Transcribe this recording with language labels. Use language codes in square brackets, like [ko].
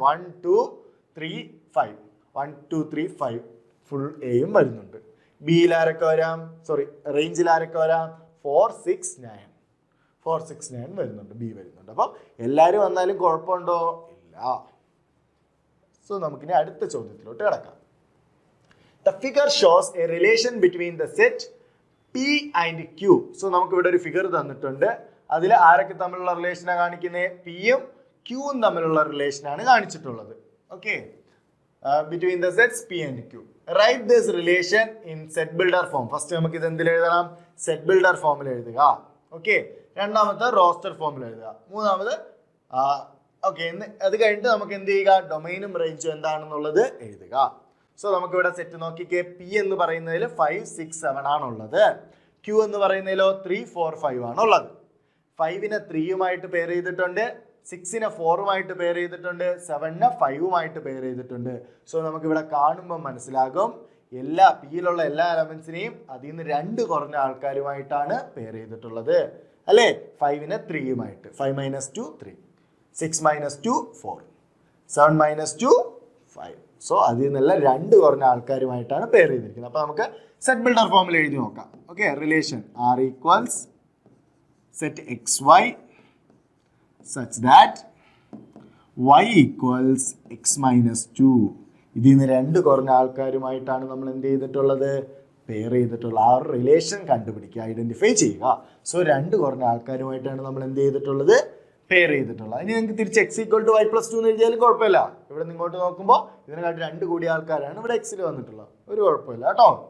[ml] 1 2 3 5 1 2 3 5 full എയും വരുന്നുണ്ട്. ബിയിൽ ആരൊക്കെ വരാം? സോറി, റേഞ്ചിൽ ആരൊക്കെ വരാം? 4 6 9 4 6 9 വരുന്നുണ്ട്, ബി വരുന്നുണ്ട്. അപ്പം എല്ലാവരും വന്നാലും കുഴപ്പമുണ്ടോ? ഇല്ല. സോ നമുക്കിനി അടുത്ത ചോദ്യത്തിലോട്ട് കിടക്കാം. [en] The figure shows a relation between the set P and Q. [ml] So നമുക്ക് ഇവിടെ ഒരു ഫിഗർ തന്നിട്ടുണ്ട്. അതിൽ ആരൊക്കെ തമ്മിലുള്ള റിലേഷനാണ് കാണിക്കുന്നത്? പിയും ക്യൂവും തമ്മിലുള്ള റിലേഷനാണ് കാണിച്ചിട്ടുള്ളത്. Okay, [en] Between the sets P and Q. Right this relation in set builder form. First [ml] നമുക്ക് ഇത് എന്തിൽ എഴുതണം? സെറ്റ് ബിൽഡർ ഫോമിൽ എഴുതുക. ഓക്കെ, രണ്ടാമത്തെ റോസ്റ്റർ ഫോമിൽ എഴുതുക. മൂന്നാമത് ഓക്കെ, അത് കഴിഞ്ഞിട്ട് നമുക്ക് എന്ത് ചെയ്യുക? ഡൊമൈനും റേഞ്ചും എന്താണെന്നുള്ളത് എഴുതുക. സോ നമുക്കിവിടെ സെറ്റ് നോക്കിക്കേ. പി എന്ന് പറയുന്നതിൽ 5 6 7 ആണുള്ളത്. ക്യൂ എന്ന് പറയുന്നതിലോ 3 4 5 ആണുള്ളത്. 5നെ 3യുമായിട്ട് പെയർ ചെയ്തിട്ടുണ്ട്, 6നെ 4ഉമായിട്ട് പെയർ ചെയ്തിട്ടുണ്ട്, 7നെ 5ഉമായിട്ട് പെയർ ചെയ്തിട്ടുണ്ട്. സോ നമുക്കിവിടെ കാണുമ്പോൾ മനസ്സിലാകും എല്ലാ പിയിലുള്ള എല്ലാ എലമെന്റ്സിനെയും അതിൽ നിന്ന് 2 കുറഞ്ഞ ആൾക്കാരുമായിട്ടാണ് പെയർ ചെയ്തിട്ടുള്ളത് അല്ലേ? 5നെ 3യുമായിട്ട്, 5 - 2 3, 6 - 2 4, 7 - 2 5. സോ അതിൽ നിന്നുള്ള 2 കുറഞ്ഞ ആൾക്കാരുമായിട്ടാണ് പെയർ ചെയ്തിരിക്കുന്നത്. അപ്പൊ നമുക്ക് സെറ്റ് ബിൽഡർ ഫോമിൽ എഴുതി നോക്കാം. [en] Okay, relation R equals set XY such that Y equals X - 2. [ml] ഇതിൽ നിന്ന് 2 കുറഞ്ഞ ആൾക്കാരുമായിട്ടാണ് നമ്മൾ എന്ത് ചെയ്തിട്ടുള്ളത്? പെയർ ചെയ്തിട്ടുള്ള ആ ഒരു റിലേഷൻ കണ്ടുപിടിക്കുക, ഐഡന്റിഫൈ ചെയ്യുക. സോ 2 കുറഞ്ഞ ആൾക്കാരുമായിട്ടാണ് നമ്മൾ എന്ത് ചെയ്തിട്ടുള്ളത്? പെയർ ചെയ്തിട്ടുള്ളത്. ഇനി നിങ്ങൾക്ക് തിരിച്ച് X = Y + 2 എന്ന് എഴുതിയാലും കുഴപ്പമില്ല. ഇവിടെ ഇങ്ങോട്ട് നോക്കുമ്പോൾ ഇതിനെക്കാട്ടി 2 കൂടിയ ആൾക്കാരാണ് ഇവിടെ Xൽ വന്നിട്ടുള്ളത്. ഒരു കുഴപ്പമില്ല കേട്ടോ.